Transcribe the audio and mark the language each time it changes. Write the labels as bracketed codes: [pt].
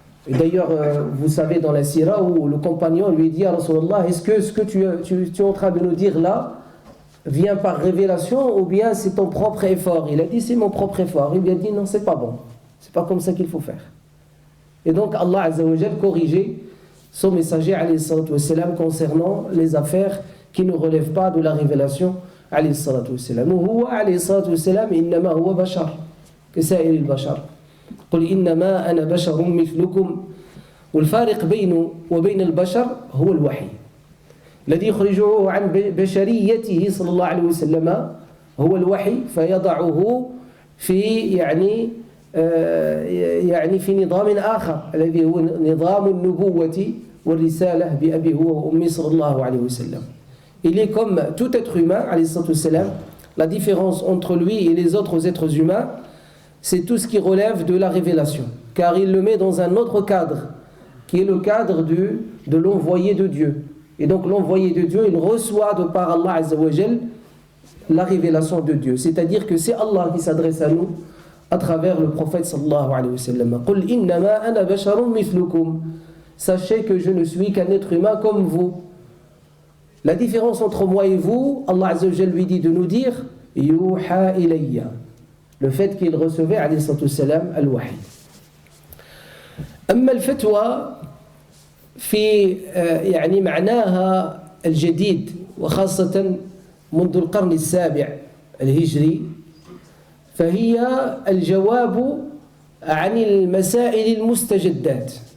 [fr] Et d'ailleurs, vous savez dans la sira où le compagnon lui dit à Rasulallah, est-ce que ce que tu es en train de nous dire là vient par révélation ou bien c'est ton propre effort? Il a dit c'est mon propre effort. Il lui a dit non, c'est pas bon, c'est pas comme ça qu'il faut faire. Et donc Allah Azza wa Jal corrigeait son messager alayhi salatu wassalam concernant les affaires qui ne relèvent pas de la révélation alayhi salatu wassalam. [ar] Huwa alayhi salatu wassalam innama huwa bashar كسائر البشر قل إنما أنا بشر مثلكم والفارق بينه وبين البشر هو الوحي الذي يخرجه عن بشريته صلى الله عليه وسلم هو الوحي فيضعه في يعني في نظام آخر الذي هو نظام النبوة والرسالة بأبي هو وأمي صلى الله عليه وسلم. [fr] Il est comme tout être humain عليه الصلاة والسلام. La différence entre lui et les autres êtres humains, c'est tout ce qui relève de la révélation, car il le met dans un autre cadre, qui est le cadre de l'envoyé de Dieu. Et donc l'envoyé de Dieu, il reçoit de par Allah Azza wa Jal la révélation de Dieu. C'est-à-dire que c'est Allah qui s'adresse à nous à travers le prophète sallallahu alayhi wa sallam. [ar] Qul innama ana basharun mithlukum. [fr] Sachez que je ne suis qu'un être humain comme vous. La différence entre moi et vous, Allah Azza wa Jal lui dit de nous dire [ar] yuha ilayya. [fr] Le fait qu'il recevait عليه الصلاة والسلام الوحي. [ar] أما الفتوى في يعني معناها الجديد وخاصة منذ القرن السابع الهجري، فهي الجواب عن المسائل المستجدات.